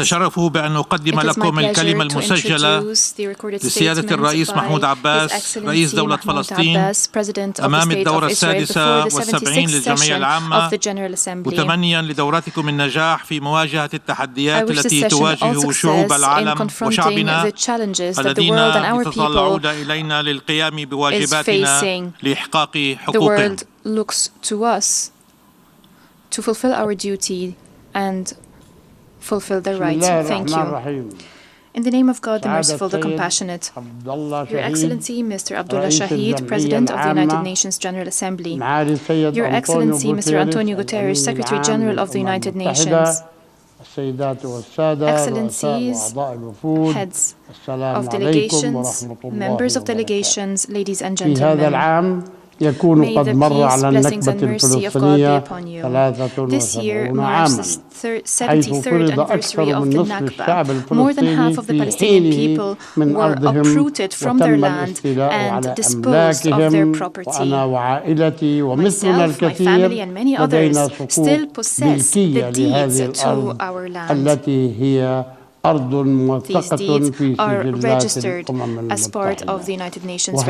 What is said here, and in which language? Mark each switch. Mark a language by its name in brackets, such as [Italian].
[Arabic] أتشرف بأن أقدم لكم الكلمة المسجلة لسيادة الرئيس محمود عباس رئيس دولة فلسطين أمام الدورة السادسة والسبعين للجمعية العامة متمنيا لدورتكم النجاح في مواجهة التحديات التي تواجه شعوب العالم وشعبنا الذين يتطلعون إلينا للقيام بواجباتنا لإحقاق حقوقهم. [English] And fulfill their rights. Thank you. In the name of God, the merciful, the compassionate, Your Excellency, Mr. Abdullah Shahid, President of the United Nations General Assembly, Your Excellency, Mr. Antonio Guterres, Secretary General of the United Nations, Excellencies, heads of delegations, members of delegations, ladies and gentlemen, [Arabic] يكون قد مر على النكبة الفلسطينية 3 عاما حيث فرض أكثر من نصف الشعب الفلسطيني في حينه من أرضهم وتم الاستيلاء على أملاكهم وأنا وعائلتي ومثلنا الكثير لدينا حقوق ملكية لهذه الأرض التي هي أرض موثقة في سجلات الأمم المتحدة.